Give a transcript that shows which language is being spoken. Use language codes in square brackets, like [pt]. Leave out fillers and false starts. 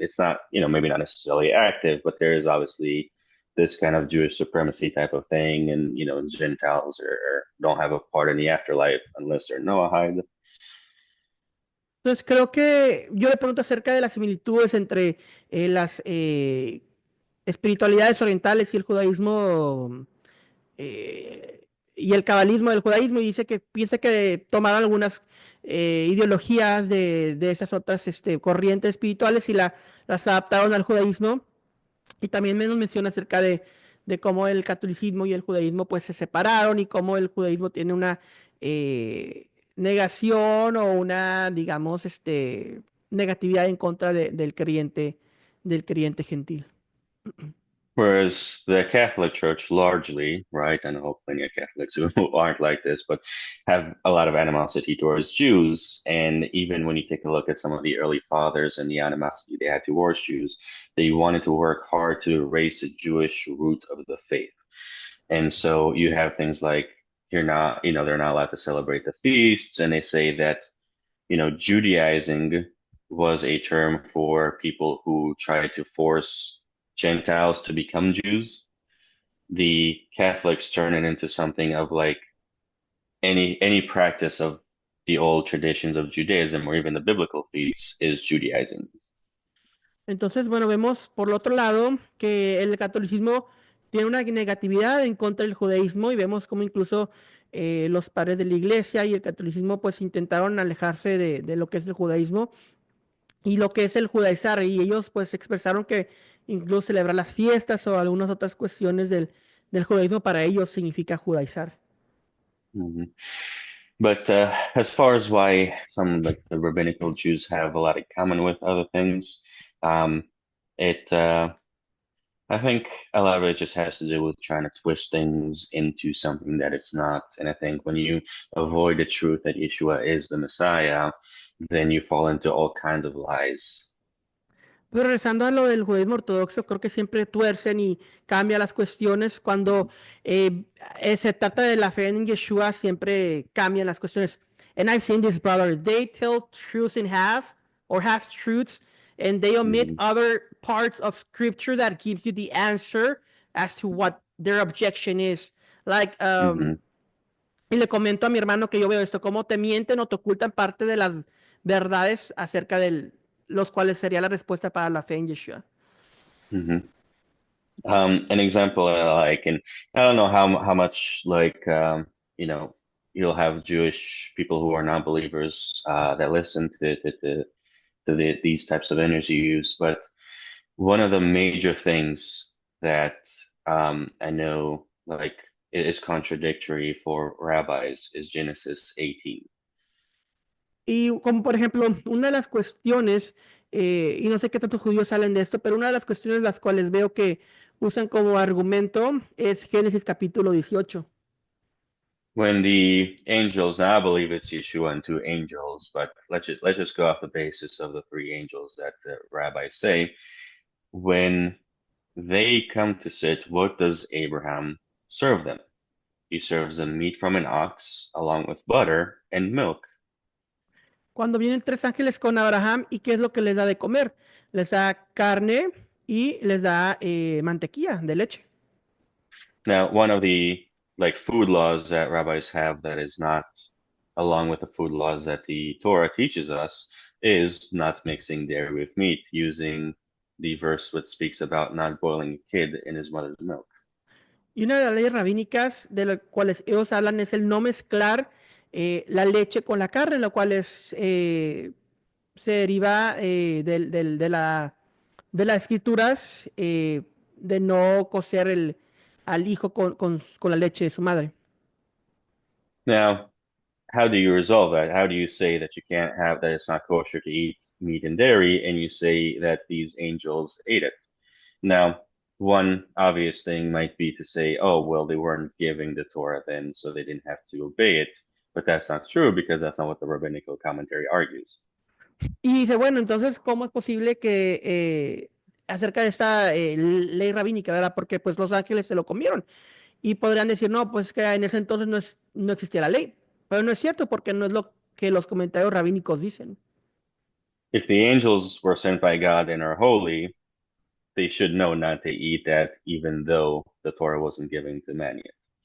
[en] It's not, maybe not necessarily active, but there is obviously this kind of Jewish supremacy type of thing, and Gentiles don't have a part in the afterlife unless they're Noahide. [es] Entonces creo que yo le pregunto acerca de las similitudes entre las espiritualidades orientales y el judaísmo y el cabalismo del judaísmo y dice que piensa que tomaron algunas ideologías de esas otras corrientes espirituales y las adaptaron al judaísmo. Y también nos menciona acerca de cómo el catolicismo y el judaísmo pues se separaron y cómo el judaísmo tiene una negación o una, digamos, negatividad en contra del creyente gentil. [en] Whereas the Catholic Church largely, right, and I hope plenty of Catholics who aren't like this, but have a lot of animosity towards Jews. And even when you take a look at some of the early fathers and the animosity they had towards Jews, they wanted to work hard to erase the Jewish root of the faith. And so you have things like they're not allowed to celebrate the feasts, and they say that, Judaizing was a term for people who tried to force Gentiles to become Jews. The Catholics turn it into something of like any practice of the old traditions of Judaism or even the biblical feasts is Judaizing. [es] Entonces, bueno, vemos por el otro lado que el catolicismo tiene una negatividad en contra del judaísmo y vemos cómo incluso los padres de la iglesia y el catolicismo pues intentaron alejarse de lo que es el judaísmo y lo que es el judaizar y ellos pues expresaron que incluso celebrar las fiestas o algunas otras cuestiones del judaísmo para ellos significa judaizar. Mhm. [en] But as far as why some like the rabbinical Jews have a lot in common with other things, um, It I think a lot of it just has to do with trying to twist things into something that it's not. And I think when you avoid the truth that Yeshua is the Messiah, then you fall into all kinds of lies. [es] Pero regresando a lo del judaísmo ortodoxo, creo que siempre tuercen y cambian las cuestiones. Cuando se trata de la fe en Yeshua, siempre cambian las cuestiones. [en] And I've seen this, brother. They tell truths in half or half truths, and they omit Hmm. other parts of scripture that gives you the answer as to what their objection is. Like, Hmm. [es] y le comento a mi hermano que yo veo esto, cómo te mienten o te ocultan parte de las verdades acerca de los cuales sería la respuesta para la fe en Yeshua. Hmm. [en] An example I like, and I don't know how much like you'll have Jewish people who are non-believers that listen to these types of interviews, but one of the major things that I know like is contradictory for rabbis is Genesis 18. [es] Y como por ejemplo, una de las cuestiones, y no sé qué tantos judíos salen de esto, pero una de las cuestiones las cuales veo que usan como argumento es Génesis capítulo 18. [en] When the angels, now I believe it's Yeshua and two angels, but let's just go off the basis of the three angels that the rabbis say. When they come to sit, what does Abraham serve them? He serves them meat from an ox, along with butter and milk. [es] Cuando vienen tres ángeles con Abraham, ¿y qué es lo que les da de comer? Les da carne y les da mantequilla de leche. [en] Now, one of the like food laws that rabbis have that is not along with the food laws that the Torah teaches us is not mixing dairy with meat, using the verse which speaks about not boiling a kid in his mother's milk. [es] Y una de las leyes rabínicas de las cuales ellos hablan es el no mezclar la leche con la carne, lo cual es, se deriva de las escrituras de no cocer al hijo con la leche de su madre. [en] Now, how do you resolve that? How do you say that you can't have that it's not kosher to eat meat and dairy, and you say that these angels ate it? Now, one obvious thing might be to say, oh, well, they weren't giving the Torah then, so they didn't have to obey it. But that's not true because that's not what the rabbinical commentary argues. [es] Y dice, bueno, entonces, ¿cómo es posible que acerca de esta ley rabínica, ¿verdad? Porque pues los ángeles se lo comieron. Y podrían decir, no, pues que en ese entonces no existía la ley. Pero no es cierto porque no es lo que los comentarios rabínicos dicen. [en] If the angels were sent by God and are holy, they should know not to eat that, even though the Torah wasn't given to man yet.